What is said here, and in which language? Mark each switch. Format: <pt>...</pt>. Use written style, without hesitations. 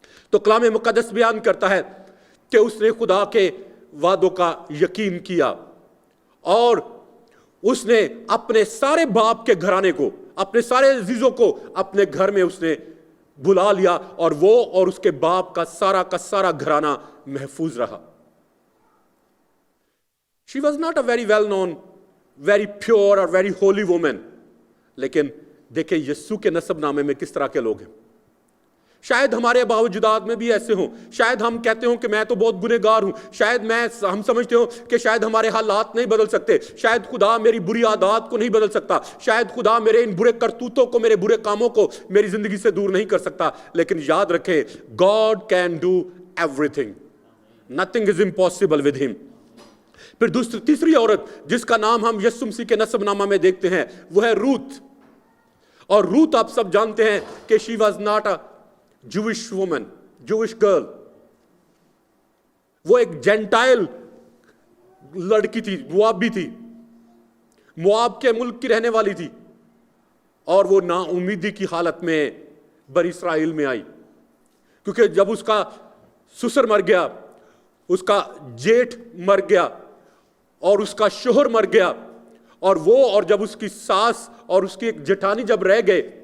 <ur>تو کلام مقدس بیان کرتا ہے کہ اس نے خدا کے وعدوں کا یقین کیا اور اس نے اپنے سارے باپ کے گھرانے کو, اپنے سارے عزیزوں کو اپنے گھر میں اس نے بلا لیا اور وہ اور اس کے باپ کا سارا گھرانہ محفوظ رہا.</ur> <en>She was not a very well known, very pure or very holy woman.</en> <ur>لیکن دیکھیں یسوع کے نسب نامے میں کس طرح کے لوگ ہیں. شاید ہمارے باوجودات میں بھی ایسے ہوں, شاید ہم کہتے ہوں کہ میں تو بہت گنہگار ہوں, شاید ہم سمجھتے ہوں کہ شاید ہمارے حالات نہیں بدل سکتے, شاید خدا میری بری عادات کو نہیں بدل سکتا, شاید خدا میرے ان برے کرتوتوں کو, میرے برے کاموں کو میری زندگی سے دور نہیں کر سکتا. لیکن یاد رکھیں</ur> <en>God can do everything. Nothing is impossible with him.</en> <ur>پھر تیسری عورت جس کا نام ہم یسوع مسیح کے نسب نامہ میں دیکھتے ہیں وہ ہے روت. اور روت آپ سب جانتے ہیں کہ</ur> <en>she was not a Jewish woman, Jewish girl.</en> <ur>وہ ایک جینٹائل لڑکی تھی, موابی تھی, مواب کے ملک کی رہنے والی تھی, اور وہ نا امیدی کی حالت میں بنی اسرائیل میں آئی کیونکہ جب اس کا سسر مر گیا, اس کا جیٹھ مر گیا اور اس کا شوہر مر گیا, اور جب اس کی ساس اور اس کی ایک جٹھانی جب رہ گئے</ur>